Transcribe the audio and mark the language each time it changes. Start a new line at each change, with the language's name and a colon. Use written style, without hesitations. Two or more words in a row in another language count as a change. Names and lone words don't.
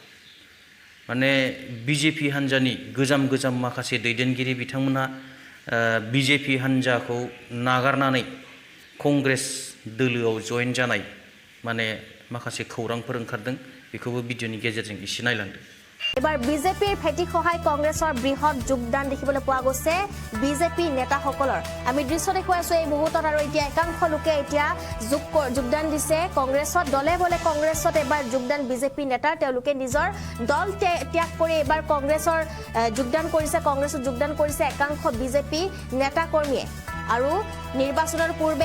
Bodo: माने बिजेपि हान्जानि गोजाम माखासे दैदेनगिरि बिथांमोना बिजेपि हान्जाखौ नागारनानै कंग्रेस दोलोआव जয়েন जानाय माने माखासे खौरांफोर ओंखारदों बेखौबो भिडिअनि गेजेरजों एसे नायलांदो
Assamese: এবাৰ বিজেপিৰ ভেটি সহায় কংগ্ৰেছৰ বৃহৎ যোগদান দেখিবলৈ পোৱা গৈছে বিজেপি নেতাসকলৰ আমি দৃশ্য দেখুৱাইছো এই মুহূৰ্তত আৰু এতিয়া একাংশ লোকে এতিয়া যোগদান দিছে কংগ্ৰেছত দলে বলে কংগ্ৰেছত এবাৰ যোগদান বিজেপি নেতাৰ তেওঁলোকে নিজৰ দল ত্যাগ কৰি এবাৰ কংগ্ৰেছৰ কংগ্ৰেছত যোগদান কৰিছে একাংশ বিজেপি নেতা কৰ্মীয়ে আৰু নিৰ্বাচনৰ পূৰ্বে